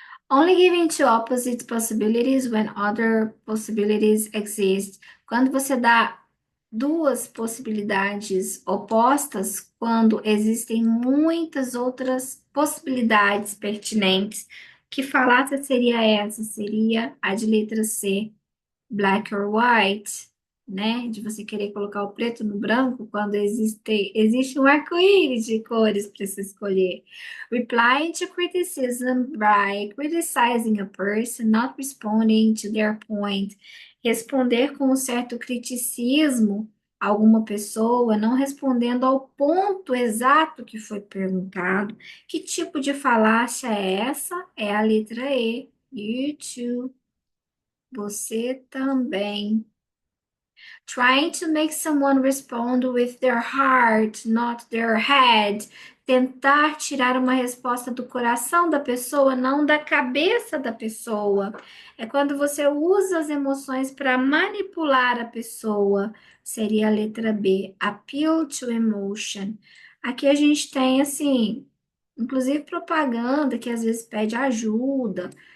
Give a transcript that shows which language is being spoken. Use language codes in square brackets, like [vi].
[en] Only giving two opposite possibilities when other possibilities exist. [pt] Quando você dá duas possibilidades opostas, quando existem muitas outras possibilidades pertinentes. Que falácia seria essa? Seria a de letra C, black or white, né? De você querer colocar o preto no branco quando existe um arco-íris de cores para se escolher. [en] Replying to criticism by criticizing a person, not responding to their point. [pt] Responder com um certo criticismo a alguma pessoa, não respondendo ao ponto exato que foi perguntado. Que tipo de falácia é essa? É a letra E. You too. Você também. [en] Trying to make someone respond with their heart, not their head. [pt] Tentar tirar uma resposta do coração da pessoa, não da cabeça da pessoa. É quando você usa as emoções para manipular a pessoa. Seria a letra B, appeal to emotion. Aqui a gente tem, assim, inclusive propaganda que às vezes pede ajuda.